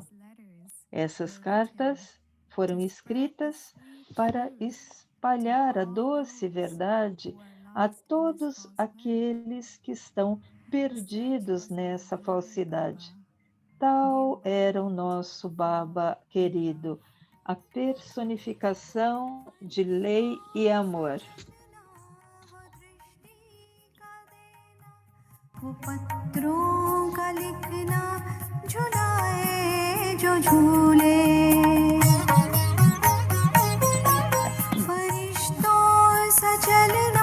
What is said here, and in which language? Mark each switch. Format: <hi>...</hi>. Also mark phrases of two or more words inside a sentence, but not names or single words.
<pt>Essas cartas foram escritas para espalhar a doce verdade a todos aqueles que estão perdidos nessa falsidade. Tal era o nosso Baba querido, a personificação de lei e amor.</pt> <hi>पत्रों का लिखना झुलाए जो झूले फरिश्तों सा चलना</hi>